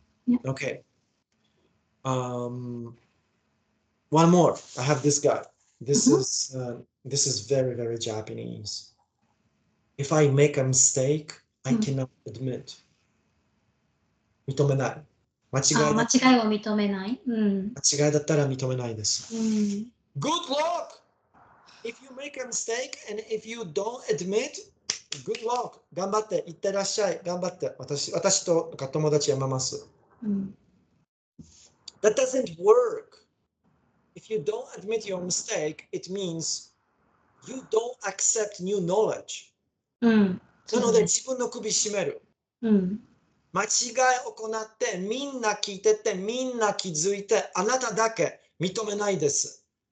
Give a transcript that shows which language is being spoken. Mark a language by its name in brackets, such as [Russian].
[English] Yeah. Okay. One more. I have this guy. This is very, very Japanese. If I make a mistake, I cannot admit. [Japanese] 認めない。間違いを認めない。間違いだったら認めないです。 [English] Good luck! If you make a mistake and if you don't admit, good luck! [Japanese] 頑張って、いってらっしゃい。頑張って。私と友達やめます。 [English] That doesn't work. If you don't admit your mistake, it means you don't accept new knowledge. [Japanese] なので自分の首絞める。間違いを行ってみんな聞いててみんな気づいてあなただけ認めないです。